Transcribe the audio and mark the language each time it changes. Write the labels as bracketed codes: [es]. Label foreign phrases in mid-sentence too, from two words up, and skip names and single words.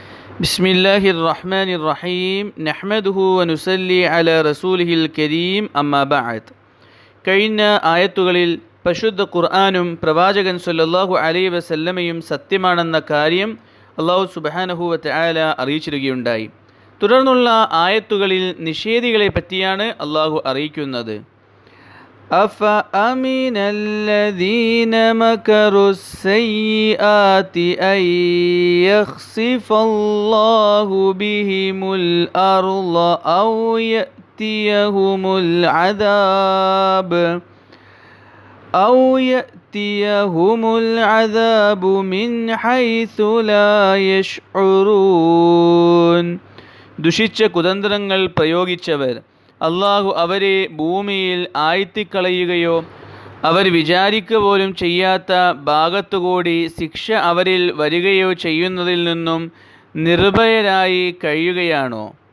[ar] بسم الله الرحمن الرحيم نحمده ونصلي على رسوله الكريم أما بعد. [ml] കഴിഞ്ഞ ആയത്തുകളിൽ പരിശുദ്ധ ഖുർആനും പ്രവാചകൻ [ar] صلى الله عليه وسلم [ml] സത്യമാണെന്ന കാര്യം അല്ലാഹു [ar] سبحانه وتعالى [ml] അറിയിച്ചിരിക്കുകയുണ്ടായി. തുടർന്നുള്ള ആയത്തുകളിൽ നിഷേധികളെ പറ്റിയാണ് അല്ലാഹു അറിയിക്കുന്നത്. [ar] أفأمن الذين مكروا السيئات أن يخسف الله بهم الأرض أو يأتيهم العذاب من حيث لا يشعرون. [ml] ദുഷിച്ച കുതന്ത്രങ്ങൾ പ്രയോഗിച്ചവർ അള്ളാഹു അവരെ ഭൂമിയിൽ ആഴ്ത്തിക്കളയുകയോ അവർ വിചാരിക്കുക പോലും ചെയ്യാത്ത ഭാഗത്തുകൂടി ശിക്ഷ അവരിൽ വരികയോ ചെയ്യുന്നതിൽ നിന്നും നിർഭയരായി കഴിയുകയാണോ?